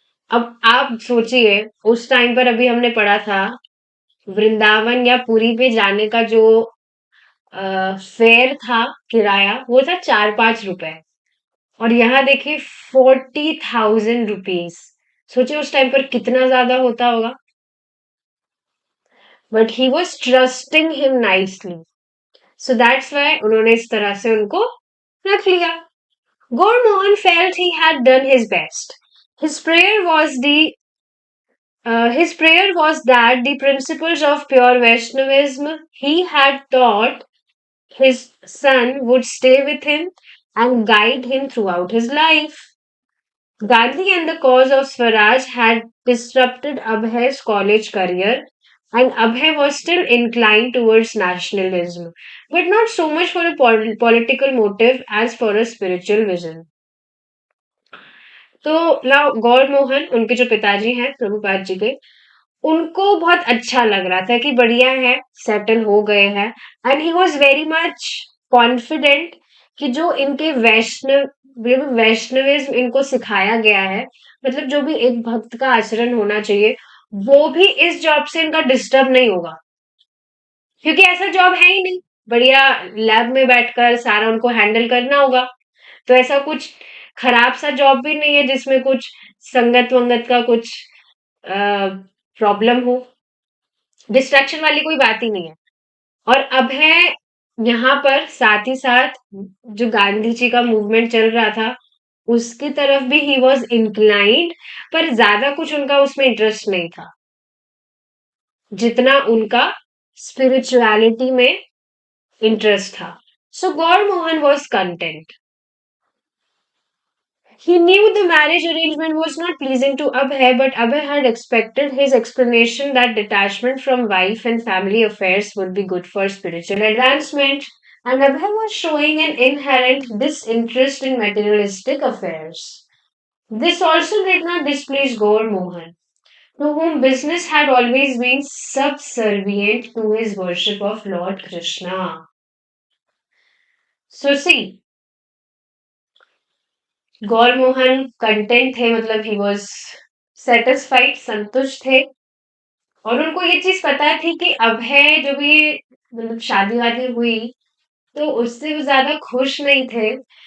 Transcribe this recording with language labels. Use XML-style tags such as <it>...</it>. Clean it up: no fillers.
<hi>अब आप सोचिए, उस टाइम पर अभी हमने पढ़ा था, वृंदावन या पुरी पे जाने का जो फेयर था, किराया, वो था 4-5 रुपए। और यहाँ देखिए 40,000 रुपीज। सोचिए उस टाइम पर कितना ज्यादा होता होगा।</hi> <en>but he was trusting him nicely, so that's why</en> <hi>उन्होंने इस तरह से उनको रख लिया।</hi> <en>Gormohan felt he had done his best. His prayer was his prayer was that the principles of pure Vaishnavism he had taught his son would stay with him and guide him throughout his life. Gandhi and the cause of Swaraj had disrupted Abhay's college career, and Abhay was still inclined towards nationalism, but not so much for a political motive as for a spiritual vision.</en> <hi>तो now गौर मोहन, उनके जो पिताजी हैं प्रभुपाद जी के, उनको बहुत अच्छा लग रहा था कि बढ़िया है, सेटल हो गए हैं।</hi> <en>and he was very much confident</en> <hi>कि जो इनके वैष्णविज्म इनको सिखाया गया है, मतलब जो भी एक भक्त का आचरण होना चाहिए, वो भी इस जॉब से इनका डिस्टर्ब नहीं होगा। क्योंकि ऐसा जॉब है ही नहीं, बढ़िया लैब में बैठकर सारा उनको हैंडल करना होगा। तो ऐसा कुछ खराब सा जॉब भी नहीं है जिसमें कुछ संगत वंगत का कुछ प्रॉब्लम हो। डिस्ट्रैक्शन वाली कोई बात ही नहीं है। और अब है यहाँ पर साथ ही साथ जो गांधी जी का मूवमेंट चल रहा था, उसकी तरफ भी</hi> <en>he was inclined,</en> <hi>पर ज्यादा कुछ उनका उसमें इंटरेस्ट नहीं था जितना उनका स्पिरिचुअलिटी में इंटरेस्ट था।</hi> <en>So Gaur Mohan was content. He knew the marriage arrangement was not pleasing to Abhay, but Abhay had expected his explanation that detachment from wife and family affairs would be good for spiritual advancement, and Abhay was showing an inherent disinterest in materialistic affairs. This also did not displease Gaur Mohan, to whom business had always been subservient to his worship of Lord Krishna. So see,</en> <hi>Gaur Mohan content थे, मतलब</hi> <en>he was satisfied,</en> <hi>संतुष्ट थे। और उनको ये चीज पता थी कि अभय जो भी मतलब शादी वादी हुई तो उससे वो ज्यादा खुश नहीं थे।</hi>